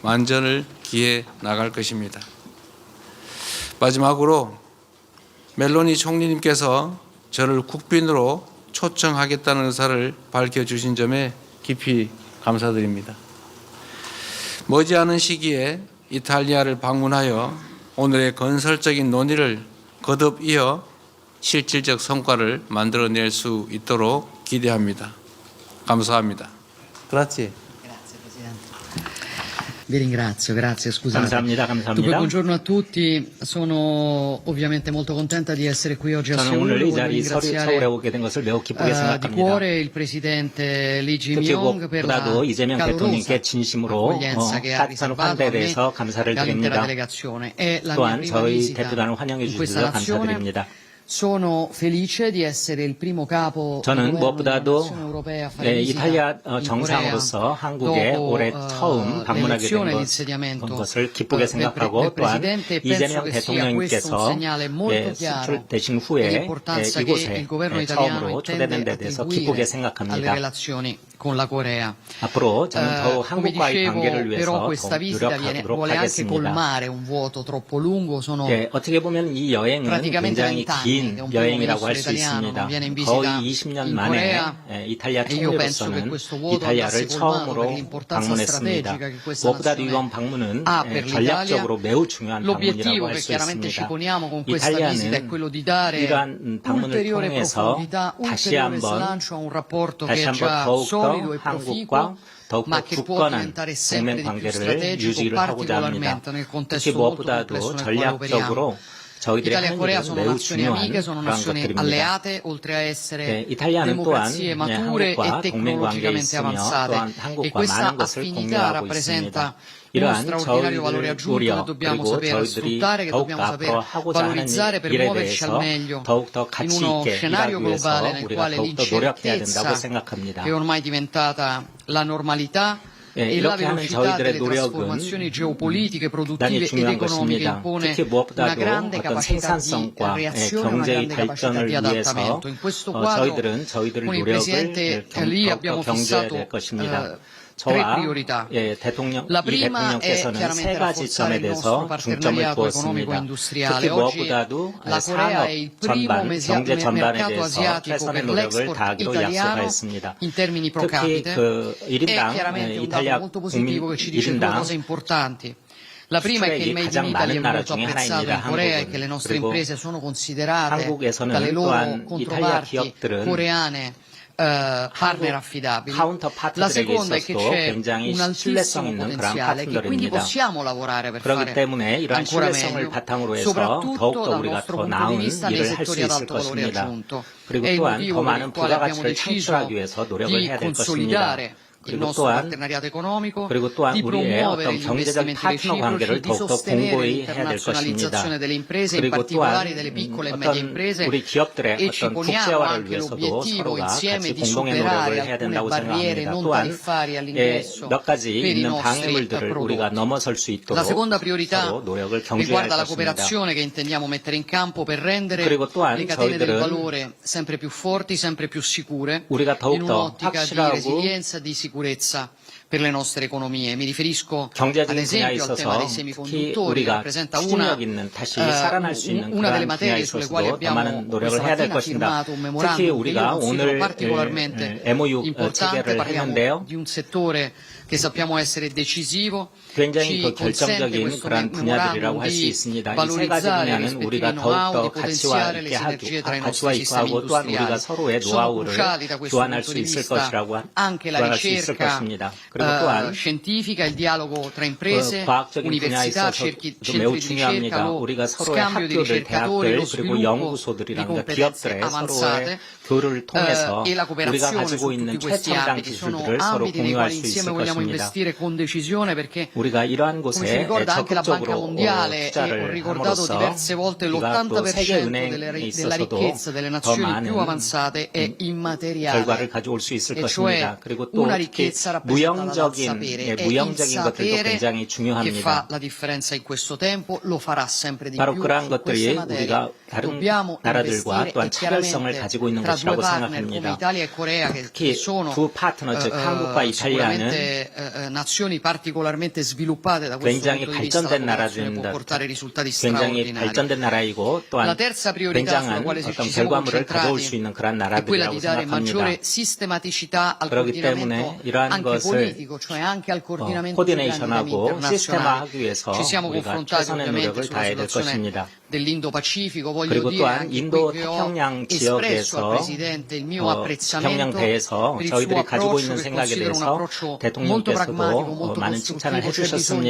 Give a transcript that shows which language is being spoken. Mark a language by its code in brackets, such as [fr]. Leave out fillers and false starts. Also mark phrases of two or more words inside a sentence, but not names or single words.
[ko] 만전을 기해 나갈 것입니다. 마지막으로 멜로니 총리님께서 저를 국빈으로 초청하겠다는 의사를 밝혀주신 점에 깊이 감사드립니다. 머지않은 시기에 이탈리아를 방문하여 오늘의 건설적인 논의를 거듭 이어 실질적 성과를 만들어낼 수 있도록 기대합니다. 감사합니다. [it] Grazie. Grazie Presidente. Vi ringrazio, grazie, scusate. [ko] 감사합니다. [it] Dunque, [ko] 감사합니다. [it] buongiorno a tutti, sono ovviamente molto contenta di essere qui oggi a [ko] 저는 [it] Seul. [ko] 오늘 이 [it] Voglio [ko] 자리 서울에 [it] ringraziare [ko] 오게 된 것을 매우 기쁘게 [it] di [ko] 생각합니다. [it] cuore il Presidente Lee [ko] 특히 [it] Jae-myung per la [ko] 무엇보다도 이재명 [it] calorosa [ko] 대통령께 진심으로 [it] accoglienza che ha [ko] 따뜻한 [it] riservato a [ko] 환대에 [it] me [ko] 대해서 감사를 [it] e all'intera [ko] 드립니다. [it] delegazione. È la mia [ko] 또한 [it] prima [ko] 저희 [it] visita [ko] 대표단을 환영해 [it] in questa [ko] 주셔서 [it] nazione. [ko] 감사드립니다. [it] Sono felice di essere il primo capo di [ko] 저는 [it] governo di una [ko] 무엇보다도 [it] nazione europea a fare visita [ko] 이탈리아 [it] in [ko] 정상으로서 [it] Corea [ko] 한국에 [it] dopo [ko] 올해 처음 방문하게 된 [it] l'elezione e l'insediamento [ko] 것을 기쁘게 [it] del [ko] 생각하고 또한 [it] Presidente. Penso [ko] 이재명 [it] che sia questo un [ko] 대통령께서 [it] segnale molto chiaro [ko] 수출되신 후에 [it] dell'importanza che [ko] 이곳에 [it] il governo italiano [ko] 처음으로 초대된 [it] intende [ko] 데 대해서 [it] attribuire [ko] 기쁘게 [it] alle [ko] 생각합니다. [it] relazioni con la Corea. [ko] 앞으로 저는 더욱 [it] Come [ko] 한국과의 [it] dicevo, [ko] 관계를 위해서 [it] però [ko] 더욱 [it] questa visita [ko] 노력하도록 [it] vuole anche [ko] 하겠습니다. [it] colmare un vuoto troppo lungo. Sono [ko] 어떻게 보면 이 여행은 [it] praticamente [ko] 굉장히 [it] 20 anni [ko] 긴 [it] che un primo [ko] 여행이라고 [it] ministro [ko] 할 수 [it] italiano [ko] 있습니다. [it] non viene in visita [ko] 거의 20년 [it] in [ko] 만에 [it] Corea. [ko] 이탈리아 [it] E io penso che [ko] 총리로서는 [it] questo vuoto [ko] 이탈리아를 [it] andasse colmato per [ko] 처음으로 [it] l'importanza [ko] 방문했습니다. [it] strategica che questa [ko] 무엇보다도 [it] nazione [ko] 이번 방문은 [it] ha per [ko] 전략적으로 [it] l'Italia. [ko] 매우 중요한 [it] L'obiettivo [ko] 방문이라고 할 [it] che [ko] 수 [it] chiaramente ci [ko] 있습니다. [it] poniamo con questa visita è [ko] 이탈리아는 [it] quello di dare [ko] 이러한 방문을 [it] ulteriore [ko] 통해서 [it] profondità, [ko] 다시 [it] ulteriore [ko] 한번 [it] slancio a un rapporto che [ko] 다시 [it] è [ko] 한번 [it] già [ko] 더욱더 [it] solido e proficuo, [ko] 한국과 더욱더 [it] ma che può [ko] 굳건한 [it] diventare sempre [ko] 동맹 [it] di più [ko] 관계를 [it] strategico, [ko] 유지를 하고자 합니다. [it] particolarmente nel [ko] 특히 [it] contesto molto [ko] 무엇보다도 [it] complesso nel quale operiamo. [ko] 전략적으로 저희들이 [it] Italia e [ko] 하는 [it] Corea [ko] 일은 [it] sono [ko] 매우 [it] nazioni [ko] 중요한 [it] amiche, sono [ko] 그런 [it] nazioni [ko] 것들입니다. [it] alleate, oltre a essere [ko] 이탈리아는 또한 [it] democrazie mature e [ko] 한국과 동맹 관계에 [it] tecnologicamente [ko] 있으며 [it] avanzate. [ko] 또한 [it] E [ko] 한국과 [it] questa [ko] 많은 것을 [it] affinità [ko] 공유하고 [it] rappresenta [ko] 있습니다. [it] uno [ko] 이러한 [it] straordinario valore [ko] 저희들 [it] aggiunto che [ko] 우려 [it] dobbiamo [ko] 그리고 [it] saper [ko] 저희들이 [it] sfruttare, che [ko] 더욱 [it] dobbiamo [ko] 앞으로 [it] saper [ko] 하고자 하는 [it] valorizzare per [ko] 일에 [it] muoverci al [ko] 대해서 [it] meglio [ko] 더욱더 [it] in [ko] 가치 [it] uno [ko] 있게 [it] scenario [ko] 일하기 위해서 [it] globale nel [ko] 우리가 [it] quale [ko] 더욱더 노력해야 된다고 [it] l'incertezza, [ko] 생각합니다. [it] che è ormai diventata la normalità, e la [ko] 이렇게 하는 [it] velocità [ko] 저희들의 [it] delle [ko] 노력은 [it] trasformazioni geopolitiche, [ko] 대단히 [it] produttive ed [ko] 중요한 [it] economiche [ko] 것입니다. [it] impone [ko] 특히 [it] una [ko] 무엇보다도 [it] grande [ko] 어떤 [it] capacità di [ko] 생산성과 [it] reazione, una [ko] 경제의 [it] grande capacità [ko] 발전을 [it] di [ko] 위해서 [it] adattamento. In questo quadro [ko] 저희들은 저희들의 [it] con il [ko] 노력을 [it] Presidente Lee [ko] 더욱더 [it] abbiamo [ko] 경주해야 [it] fissato [ko] 될 것입니다. [it] tre [ko] 저와 [it] priorità. [ko] 대통령, [it] La [ko] 이 [it] prima è [ko] 대통령께서는 세 [it] chiaramente [ko] 가지 [it] rafforzare [ko] 점에 [it] il nostro [ko] 대해서 중점을 [it] partenariato [ko] 두었습니다. [it] economico-industriale. [ko] 특히 [it] Oggi [ko] 무엇보다도 [it] la Corea [ko] 산업 [it] è il primo [ko] 전반, 경제 전반에 [it] mercato [ko] 대해서 [it] asiatico [ko] 최선의 [it] per [ko] 노력을 [it] l'export [ko] 다하기로 [it] italiano [ko] 약속하였습니다. [it] in termini pro [ko] 특히 [it] capite. [ko] 그 [it] È [ko] 1인당 [it] chiaramente un dato [ko] 이탈리아 [it] molto [ko] 국민 [it] positivo che ci dice due [ko] 1인당 [it] cose importanti. La prima è che il [ko] 수출액이 [it] Made in [ko] 가장 [it] Italy è [ko] 많은 나라 [it] molto [ko] 중에 [it] apprezzato [ko] 하나입니다. [it] in Corea e [ko] 한국은. [it] che le nostre [ko] 그리고 [it] imprese sono considerate [ko] 한국에서는 [it] dalle loro [ko] 또한 이탈리아 [it] controparti [ko] 기업들은 [it] coreane partner affidabili. [ko] 카운터 [it] La [ko] 파트들에게 [it] seconda è che [ko] 있어서도 [it] c'è [ko] 굉장히 [it] un [ko] 신뢰성 [it] altissimo [ko] 있는 그런 [it] potenziale che quindi [ko] 파트너입니다. [it] possiamo lavorare per [ko] 그렇기 [it] fare [ko] 때문에 이러한 [it] ancora [ko] 신뢰성을 [it] meglio, [ko] 바탕으로 해서 [it] soprattutto [ko] 더욱더 [it] dal [ko] 우리가 [it] nostro [ko] 더 [it] punto di [ko] 나은 [it] vista nei [ko] 일을 할 수 [it] settori ad [ko] 있을 [it] alto valore [ko] 것입니다. [it] aggiunto. [ko] 그리고 [it] È il [ko] 또한 [it] motivo [ko] 더 [it] per [ko] 많은 [it] il quale abbiamo [ko] 부가가치를 [it] deciso [ko] 창출하기 위해서 노력을 [it] di [ko] 해야 될 것입니다. [it] consolidare il [ko] 그리고 [it] nostro [ko] 또한 [it] partenariato economico, [ko] 그리고 또한 [it] di [ko] 우리의 [it] promuovere [ko] 어떤 [it] gli [ko] 경제적 [it] investimenti [ko] 파트너 [it] reciproci, [ko] 관계를 [it] di [ko] 더욱더 [it] sostenere [ko] 공고히 해야 될 [it] l'internazionalizzazione [ko] 것입니다. [it] delle imprese, in [ko] 그리고 [it] particolare [ko] 또한 [it] delle piccole e medie [ko] 어떤 [it] imprese, [ko] 우리 기업들의 [it] e ci [ko] 어떤 [it] poniamo [ko] 국제화를 [it] anche [ko] 위해서도 [it] l'obiettivo [ko] 서로가 [it] insieme [ko] 같이 [it] di [ko] 공동의 [it] superare [ko] 노력을 해야 [it] alcune [ko] 된다고 [it] barriere [ko] 생각합니다. [it] non [ko] 또한 [it] tariffarie all'ingresso [ko] 몇 가지 [it] per i [ko] 있는 [it] nostri [ko] 방해물들을 우리가 [it] prodotti. [ko] 넘어설 수 있도록 [it] La seconda priorità [ko] 서로 노력을 경주해야 할 [it] riguarda la [ko] 것입니다. [it] cooperazione che intendiamo mettere in campo per rendere [ko] 그리고 또한 [it] le catene del [ko] 저희들은 [it] valore sempre più forti, sempre più sicure, [ko] 우리가 [it] in [ko] 더욱더 [it] un'ottica di [ko] 확실하고 [it] resilienza e di sicurezza per le nostre economie. Mi riferisco ad [ko] 경제적인 분야에 [it] esempio al tema [ko] 있어서 [it] dei [ko] 특히 [it] semiconduttori, che [ko] 우리가 [it] rappresenta una [ko] 추진력 있는 다시 살아날 수 있는 [it] una delle [ko] 그런 분야에 [it] materie sulle quali [ko] 있어서도 더 [it] abbiamo [ko] 많은 노력을 [it] questa [ko] 해야 될 [it] mattina [ko] 것입니다. [it] firmato un [ko] 특히 [it] memorandum che io [ko] 우리가 [it] considero [ko] 오늘 [it] particolarmente [ko] MOU [it] importante. [ko] 체결을 [it] Parliamo [ko] 했는데요. [it] di un settore che sappiamo essere decisivo, [ko] 굉장히 [it] ci [ko] 그 [it] consente [ko] 결정적인 [it] questo [ko] 그런 분야들이라고 [it] memorandum [ko] 할 수 [it] di [ko] 있습니다. 이 세 가지 [it] valorizzare i [ko] 분야는 우리가 [it] rispettivi know-how, [ko] 더욱더 [it] di potenziare le [ko] 가치와 [it] sinergie tra i [ko] 가치와 [it] nostri [ko] 있고 [it] sistemi [ko] 하고 또한 우리가 [it] industriali. [ko] 서로의 [it] Sono [ko] 노하우를 [it] cruciali da questo [ko] 교환할 [it] punto [ko] 수 [it] di [ko] 있을 [it] vista [ko] 것이라고 [it] anche la [ko] 교환할 수 있을 [it] ricerca [ko] 것입니다. 그리고 또한 [it] scientifica, il dialogo tra imprese, [ko] 과학적인 분야에 [it] università, [ko] 있어서도 [it] centri [ko] 매우 [it] di ricerca, [ko] 중요합니다. [it] lo [ko] 우리가 서로의 [it] scambio di [ko] 학교들, [it] ricercatori, [ko] 대학들 [it] lo [ko] 그리고 [it] sviluppo di [ko] 연구소들이랑 [it] competenze [ko] 기업들의 [it] avanzate, [ko] 서로의 교류를 통해서 [it] e la [ko] 우리가 [it] cooperazione [ko] 가지고 [it] su [ko] 있는 [it] tutti questi [ko] 최첨단 [it] ambiti sono [ko] 기술들을 서로 [it] ambiti nei [ko] 공유할 [it] quali [ko] 수 [it] insieme [ko] 있을 [it] vogliamo [ko] 것입니다. [it] investire con decisione, perché [ko] 우리가 이러한 [it] come ci [ko] 곳에 [it] ricorda anche la Banca [ko] 적극적으로 [it] Mondiale, e ho [ko] 투자를 [it] ricordato [ko] 함으로써 [it] diverse volte, [ko] 우리가 또 [it] l'80% [ko] 세계은행에 [it] della [ko] 있어서도 [it] ricchezza delle [ko] 더 [it] nazioni [ko] 많은 [it] più avanzate è immateriale. [ko] 결과를 가져올 수 있을 [it] E cioè [ko] 것입니다. 그리고 또 [it] una [ko] 특히 [it] ricchezza rappresentata dal [ko] 무형적인 [it] sapere. È il [ko] 무형적인 것들도 [it] sapere [ko] 굉장히 [it] che [ko] 중요합니다. [it] fa la differenza in questo tempo, lo farà sempre di [ko] 바로 [it] più [ko] 그러한 [it] su queste [ko] 것들이 [it] materie. [ko] 우리가 다른 [it] Dobbiamo [ko] 나라들과 [it] investire [ko] 또한 [it] e [ko] 차별성을 [it] chiaramente [ko] 가지고 있는 [it] tradurre due [ko] 것이라고 [it] partner come [ko] 생각합니다. [it] Italia e Corea che [ko] 특히 [it] sono [ko] 두 파트너 즉 한국과 이탈리아는 [it] sicuramente nazioni particolarmente sviluppate da questo [ko] 굉장히 [it] punto di vista, la [ko] 발전된 [it] cooperazione può [ko] 나라들입니다. [it] portare risultati [ko] 굉장히 [it] straordinari. [ko] 발전된 나라이고 또한 [it] La terza priorità sulla [ko] 굉장한 [it] quale [ko] 어떤 [it] ci siamo [ko] 결과물을 가져올 수 [it] concentrati [ko] 있는 그런 [it] è quella [ko] 나라들이라고 [it] di dare maggiore [ko] 생각합니다. [it] sistematicità al [ko] 그렇기 때문에 [it] coordinamento [ko] 이러한 [it] anche [ko] 것을 [it] politico, cioè anche al coordinamento dei grandi temi [ko] 코디네이션하고 [it] internazionali. [ko] 시스템화하기 위해서 [it] Ci siamo [ko] 우리가 [it] confrontati [ko] 최선의 [it] ovviamente [ko] 노력을 [it] sulla [ko] 다해야 될 [it] situazione [ko] 것입니다. [it] dell'Indo-Pacifico, voglio [ko] 그리고 [it] dire [ko] 또한 [it] anche [ko] 인도 [it] qui che ho [ko] 태평양 [it] espresso al [ko] 지역에서 [it] Presidente il mio [ko] 태평양 [it] apprezzamento [ko] 대해서 [it] per il [ko] 저희들이 [it] suo [ko] 가지고 [it] approccio [ko] 있는 [it] che [ko] 생각에 [it] considero un [ko] 대해서 [it] approccio molto pragmatico, molto [ko] 대통령께서도 많은 칭찬을 [it] costruttivo. C'è bisogno